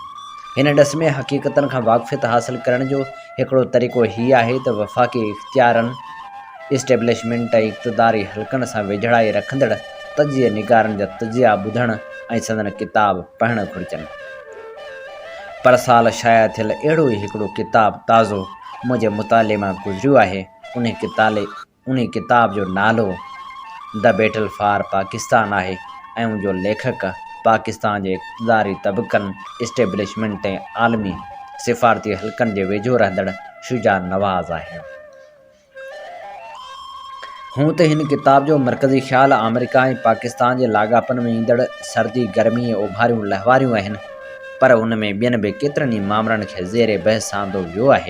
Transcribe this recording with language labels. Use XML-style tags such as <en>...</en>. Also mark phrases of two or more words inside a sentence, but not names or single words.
<sd>हिन ॾस में हक़ीक़तनि खां वाक़ुफ़ियत हासिलु करण जो हिकिड़ो तरीक़ो हीउ आहे त वफ़ाक़ी इख़्तियारनि, इस्टेब्लिशमेंट ऐं इक़्तिदारी हल्कनि सां वेझड़ाई रखंदड़ तजिया निगारनि जा तजिया ॿुधणु ऐं संदनि किताब पढ़णु घुरिजनि। पर साल शाया थियल अहिड़ो ई हिकिड़ो किताब ताज़ो मुंहिंजे मुताले मां गुज़रियो आहे। उन किताब जो नालो द बैटल फॉर पाकिस्तान आहे ऐं उनजो लेखक पाकिस्तान जे इक़्तिदारी तबक़नि, इस्टेब्लिशमेंट ऐं आलमी सिफ़ारती हल्कनि जे वेझो रहंदड़ शुजा नवाज़ आहे। हूं त हिन किताब जो मरकज़ी ख़्यालु अमेरिका ऐं पाकिस्तान जे लाॻापनि में ईंदड़ सर्दी गर्मी ऐं उभारियूं लहवारियूं आहिनि, पर उन में ॿियनि बि केतिरनि ई मामलनि खे ज़ेरे बहस आंदो वियो आहे।</sd>